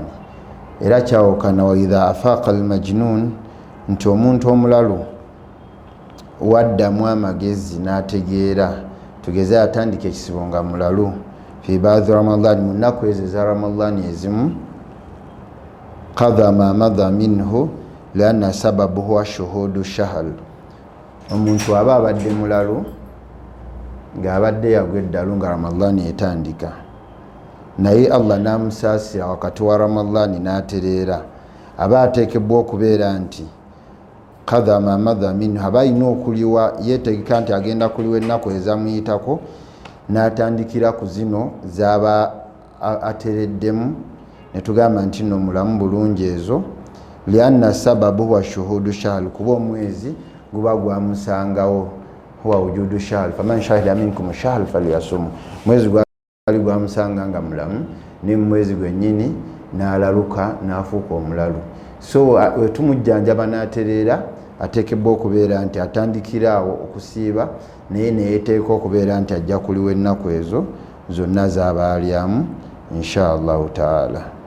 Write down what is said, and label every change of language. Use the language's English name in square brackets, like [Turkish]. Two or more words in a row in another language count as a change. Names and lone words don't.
[Ganda] Era kyawukana [Arabic] وإذا أفاق المجنون, [Ganda] nti omuntu omulalu waddamu amagezi n'ategeera, tugeze atandika ekisibo nga mulalu [Arabic] في بعض رمضان, [Ganda] mu nnaku ezo eza ramadani ezimu, [Arabic] قضاء ما مضى منه لأن سببه شهود شهر. [Ganda] Omuntu aba abadde mulalu ng'abadde yagwa eddalu nga ramadani etandika, naye Allah n'amusaasira wakati wa ramadani n'atereera, aba ateekebwa okubeera nti [Arabic] قضاء ما مضى منه, [Ganda] aba alina okuliwa, yeetegeka nti agenda kuliwa ennaku ezamuyitako, n'atandikira ku zino z'aba atereddemu, ne tugamba nti nno mulamu bulungi ezo. [Arabic] لأن سبب وشهود شهر, [Ganda] kuba omwezi guba gwamusangawo, [Arabic] هو وجود شهر فمن شهد منكم شهر فليصم. [Ganda] Mwezi gwali gwamusanga nga mulamu, ne mwezi gwennyini n'alaluka n'afuuka omulalu. So wetumujjanjaba n'atereera, ateekebwa okubeera nti atandikiraawo okusiiba, naye neyeteeka okubeera nti ajja kuliwa ennaku ezo zonna z'aba alyamu [Arabic] إن شاء الله تعالى.